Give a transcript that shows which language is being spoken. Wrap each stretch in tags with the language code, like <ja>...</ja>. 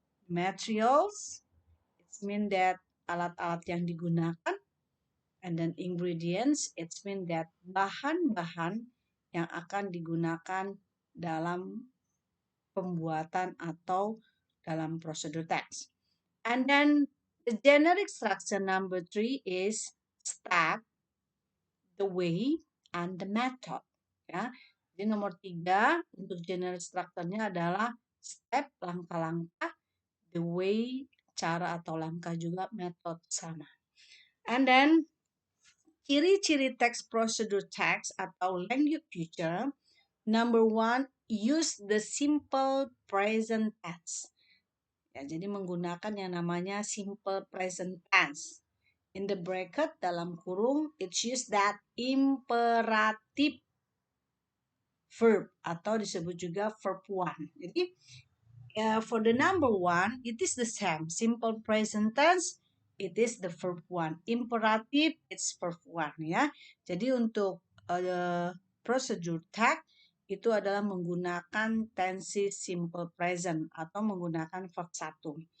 <en>Materials, it means that</en> <id>alat-alat yang digunakan,</id> <en>and then ingredients, it means that</en> <id>bahan-bahan yang akan digunakan dalam pembuatan atau dalam prosedur text.</id> <en>And then the generic structure number 3 is step, the way, and the method.</en> <id>Ya, jadi nomor 3 untuk generic structure-nya adalah step, langkah-langkah,</id> <en>the way,</en> <id>cara atau langkah juga, method sama.</id> <en>And then</en> <id>ciri-ciri teks prosedur teks atau language future.</id> <en>Number one, use the simple present tense.</en> <id>Ya, jadi menggunakan yang namanya simple present tense.</id> <en>In the bracket,</en> <id>dalam kurung,</id> <en>it's use that imperative verb</en> <id>atau disebut juga</id> <en>verb one.</en> <id>Jadi</id> <en>for the number one, it is the same. Simple present tense, it is the verb one. Imperative, it's verb one ya.</en> <id>Jadi untuk procedure text itu adalah menggunakan tenses simple present atau menggunakan verb satu.</id>